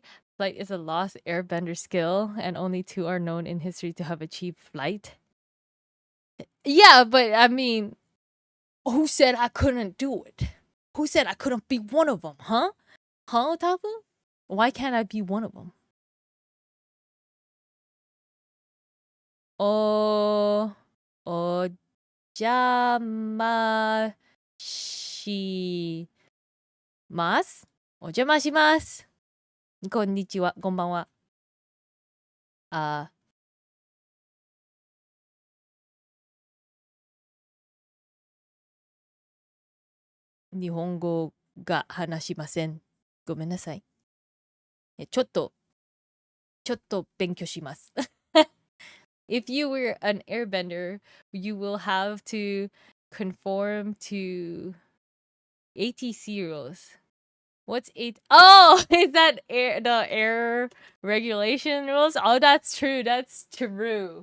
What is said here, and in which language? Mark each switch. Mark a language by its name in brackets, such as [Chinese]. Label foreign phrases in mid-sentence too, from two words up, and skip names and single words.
[English] Flight is a lost airbender skill, and only two are known in history to have achieved flight. Yeah, but I mean, who said I couldn't do it? Who said I couldn't be one of them, huh? Huh, Otaku? Why can't I be one of them? [Japanese] Oh, oh, お邪魔します? Ojamashimashima. こんにちは、こんばんは. Ah, 日本語が話しません。ごめんなさい。ちょっと勉強します。 [English] If you were an airbender, you will have to conform to ATC rules. What's eight? Oh, is that the air regulation rules? Oh, that's true. That's true.